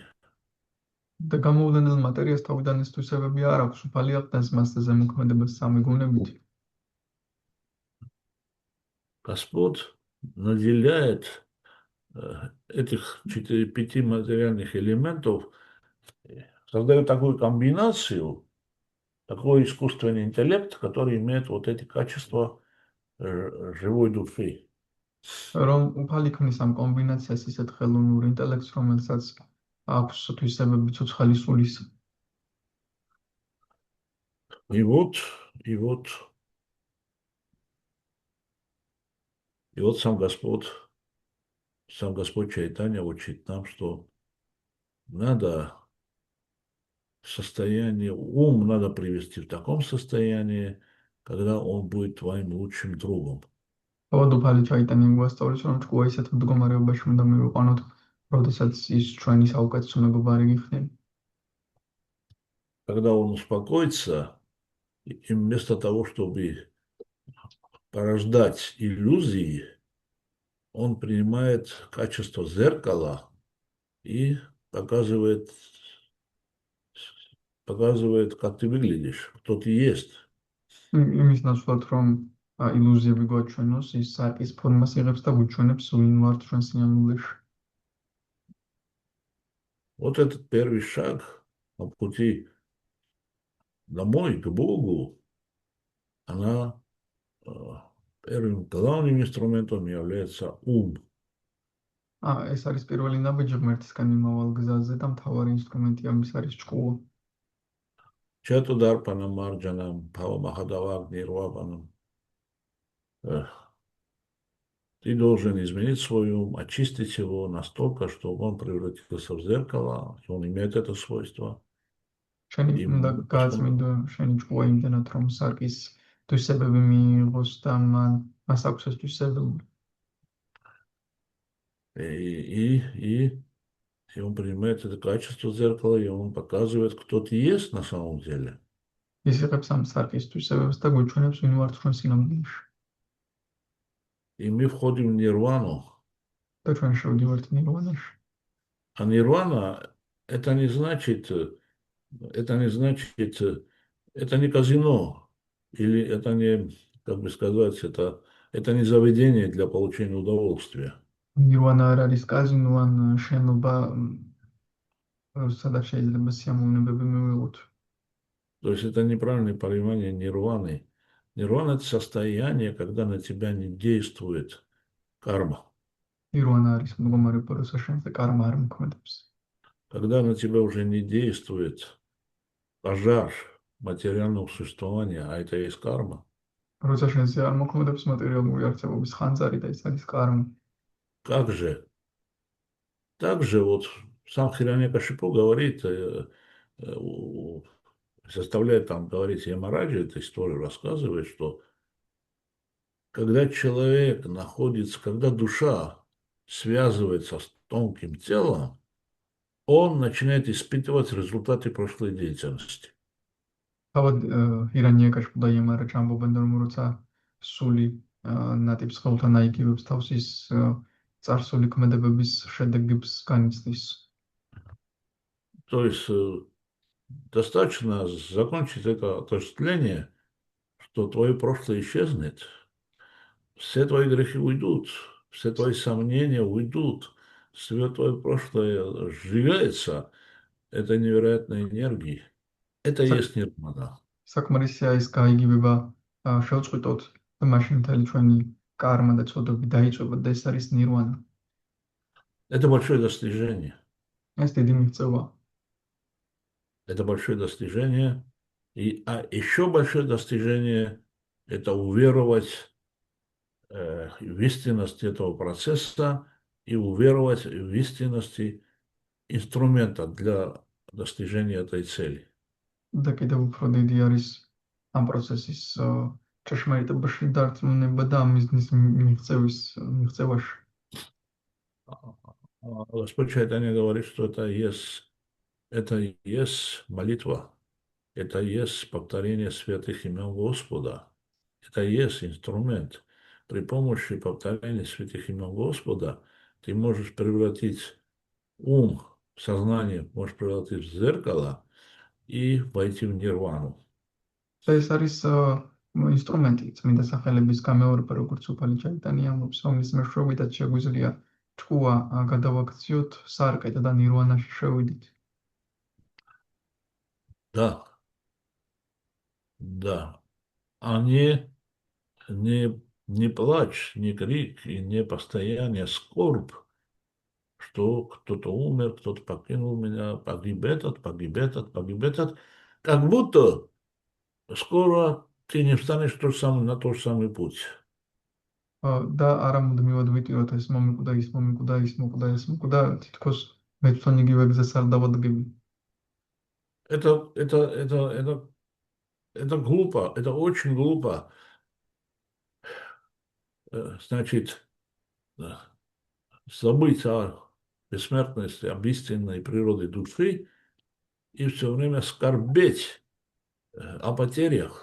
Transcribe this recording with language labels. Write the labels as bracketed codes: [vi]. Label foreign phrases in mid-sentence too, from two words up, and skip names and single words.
[ka] და გამოვლენილ მატერიას თავიდან ეს თვისებები არ აქვს, უფალი ახდენს მას და ზემოქმედებას სამი გუნებით. [ru] Господь наделяет этих 4-5 материальных элементов, создает такую комбинацию, такой искусственный интеллект, который имеет вот эти качества живой души. [ka] რომ უფალი ქმნის ამ კომბინაციას ისეთ ხელოვნურ ინტელექტს, რომელსაც აქვს თვისებები ცოცხალი სულისა. [ru] И вот сам Господь Чайтанья учит нам, что надо ум надо привести в таком состоянии, когда он будет твоим лучшим другом. [ka] თავად უფალი ჩაიტანია გვასწავლის, რომ ჭკუა ისეთ მდგომარეობაში უნდა მივიყვანოთ, როდესაც ის ჩვენი საუკეთესო მეგობარი გიხდება. [ru] Когда он успокоится, и вместо того, чтобы порождать иллюзии, он принимает качество зеркала и показывает, как ты выглядишь, кто ты есть. [ka] იმის ნაცვლად, რომ ილუზიები გვაჩვენოს, ის საკის ფორმას იღებს და გვიჩვენებს ვინ ვართ ჩვენ სინამდვილეში. [ru] Вот этот первый шаг на пути домой, к Богу, она первым главным инструментом является ум. [ka] ეს არის პირველი ნაბიჯი ღმერთისკენ მიმავალ გზაზე და მთავარი ინსტრუმენტი ამის არის ჭკუა. [sa] चेतो दर्पण मार्जनं, भवमहादावाग्नि निर्वापणम्. [ru] Ты должен изменить свой ум, очистить его настолько, чтобы он превратился в зеркало, он имеет это свойство. [ka] შენი [ru] И [ka] უნდა გააწმინდო შენი ჭკუა იმდენად, რომ სარკის თვისებები მიიღოს და მას აქვს ეს თვისებები. [ru] И он принимает это качество зеркала, и он показывает, кто ты есть на самом деле. [ka] ის იღებს ამ სარკის თვისებებს და გვიჩვენებს ვინ ვართ ჩვენ სინამდვილეში. [ru] И мы входим в нирвану. [ka] და ჩვენ შევდივართ ნირვანაში. [ru] А нирвана это не значит, это не казино, или это не, как бы сказать, это не заведение для получения удовольствия. [ka] ნირვანა არ არის კაზინო ან შენობა, სადაც შეიძლება სიამოვნებები მივიღოთ. [ru] То есть это неправильное понимание нирваны. Нирвана это состояние, когда на тебя не действует карма. [ka] ნირვანა არის მდგომარეობა, როცა შენზე კარმა არ მოქმედებს. [ru] Когда на тебя уже не действует пожар материального существования, а это и есть карма. [ka] როცა შენზე არ მოქმედებს მატერიალური არსებობის ხანძარი და ეს არის კარმა. [ru] Как же? Так же вот сам Хирanyакашипу говорит, заставляет там говорить Ямараджи, эту историю рассказывает, что когда человек находится, когда душа связывается с тонким телом, он начинает испытывать результаты прошлой деятельности. [ka] თავად ირანიაკაშპუ და იამარაჯი ამბობენ, რომ როცა სული ნატიფს ხელთან აიგივებს თავს, ის წარსული ქმედებების შედეგებს განიცდის. [ru] То есть достаточно закончить это отождествление, что твое прошлое исчезнет, все твои грехи уйдут, все твои сомнения уйдут, все твое прошлое сжигается этой невероятной энергией. Это и есть нирвана. [ka] საკმარისია ის გაიგივება შევწყვიტოთ და მაშინ მთელი ჩვენი კარმა და ცოდვები დაიწვება და ეს არის ნირვანა. [ru] Это большое достижение. [ka] ეს დიდი მიღწევა. [ru] Это большое достижение. А еще большое достижение – это уверовать в истинность этого процесса и уверовать в истинности инструмента для достижения этой цели. [ka] და კიდევ უფრო დიდი არის ამ პროცესის ჭეშმარიტებაში დარწმუნება და ამ მიზნის მიღწევაში. [ru] Господь Чайтанья говорит, что это и есть молитва, это и есть повторение святых имен Господа, это и есть инструмент. При помощи повторения святых имен Господа ты можешь превратить ум, сознание, можешь превратить в зеркало и войти в нирвану. [ka] ეს არის ინსტრუმენტი წმინდა სახელების გამეორება, როგორც უფალი ჩაიტანია ამბობს, რომლის მეშვეობითაც შეგვიძლია ჭკუა გადავაქციოთ სარკეთ და ნირვანაში შევიდით. [ru] Да, да. А не плач, не крик и не постояние скорбь, что кто-то умер, кто-то покинул меня, погиб этот, погиб этот. Как будто скоро ты не встанешь на тот же самый путь. [ka] და არა მუდმივად ვიტიროთ ეს მომიკვდა, ის მომიკვდა, ის მოკვდა, ეს მოკვდა, თითქოს მე თვითონ იგივე გზას არ დავადგები. [ru] Это глупо, это очень глупо. Значит, забыть о бессмертности, об истинной природе души и все время скорбеть о потерях.